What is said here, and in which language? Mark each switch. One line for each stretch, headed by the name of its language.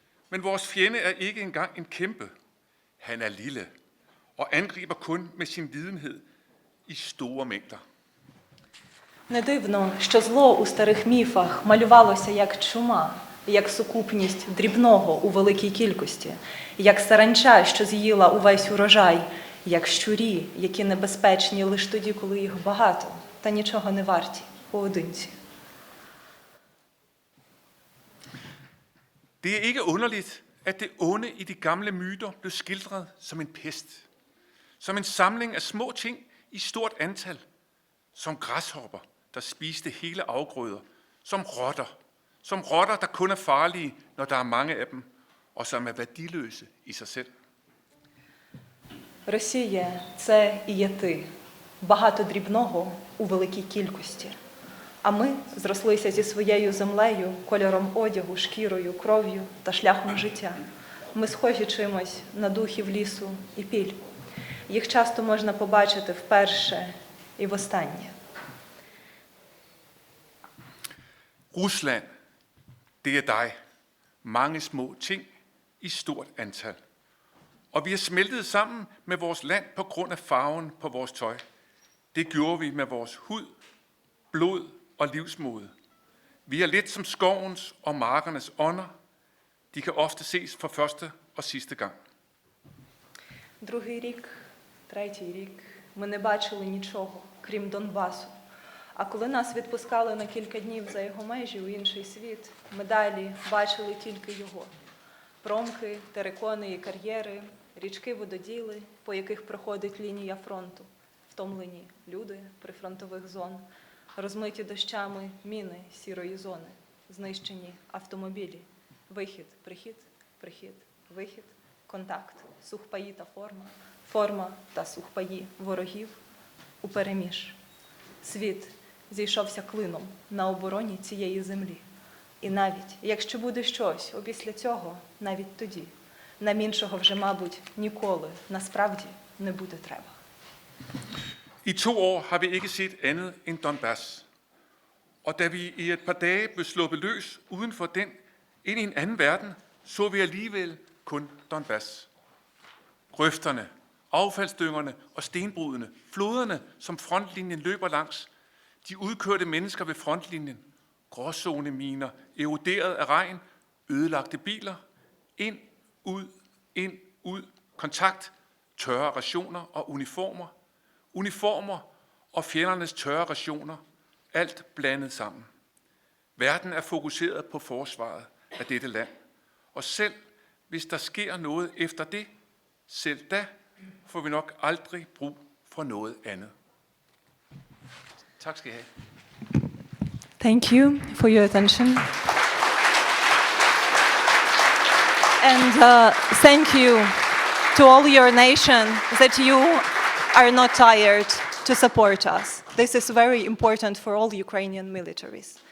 Danish: Men vores fjende er ikke engang en kæmpe. Han er lille og angriber kun med sin videnhed i store mængder.
Ukrainian: Не дивно, що зло у старих міфах малювалося як чума, як сукупність дрібного у великій кількості, як саранча, що з'їла увесь урожай, як щурі, які небезпечні лише тоді, коли їх багато, та нічого не варті поодинці.
Danish: Det er ikke underligt, at det onde i de gamle myter blev skildret som en pest. Som en samling af små ting i stort antal. Som græshopper, der spiste hele afgrøder. Som rotter, der kun er farlige, når der er mange af dem, og som er værdiløse i sig selv.
Ukrainian: Росія – це і є ти, багато дрібного у великій кількості. А ми зрослися зі своєю землею, кольором одягу, шкірою, кров'ю та шляхом життя. Ми схожі чимось на духів лісу і піль. Їх часто можна побачити вперше і востаннє.
Danish: Rusland, det er dig. Mange små ting i stort antal. Og vi er smeltet sammen med vores land på grund af farven på vores tøj. Det gjorde vi med vores hud, blod og livsmod. Vi er lidt som skovens og markernes ånder. De kan ofte ses for første og sidste gang.
Ukrainian: Другий рік, третій рік ми не бачили нічого, крім Донбасу. А коли нас відпускали на кілька днів за його межі у інший світ, ми далі бачили тільки його. Промки, терикони і кар'єри, річки-вододіли, по яких проходить лінія фронту, втомлені люди прифронтових зон, розмиті дощами міни сірої зони, знищені автомобілі, вихід, прихід, прихід, вихід, контакт, сухпаї та форма, форма та сухпаї ворогів упереміж. Світ зійшовся клином на обороні цієї землі. І навіть, якщо буде щось опісля цього, навіть тоді, нам іншого вже, мабуть, ніколи, насправді, не буде треба.
Danish: I 2 år har vi ikke set andet end Donbass. Og da vi i et par dage blev sluppet løs uden for den ind i en anden verden, så vi alligevel kun Donbass. Grøfterne, affaldsdyngerne og stenbrudene, floderne, som frontlinjen løber langs, de udkørte mennesker ved frontlinjen, gråzoneminer, eroderet af regn, ødelagte biler, ind, ud, kontakt, tørre rationer og uniformer. Uniformer og fjendernes tørre rationer, alt blandet sammen. Verden er fokuseret på forsvaret af dette land. Og selv hvis der sker noget efter det, selv da får vi nok aldrig brug for noget andet. Tak skal I have.
English: Thank you for your attention. And thank you to all your nation that you are not tired to support us. This is very important for all Ukrainian militaries.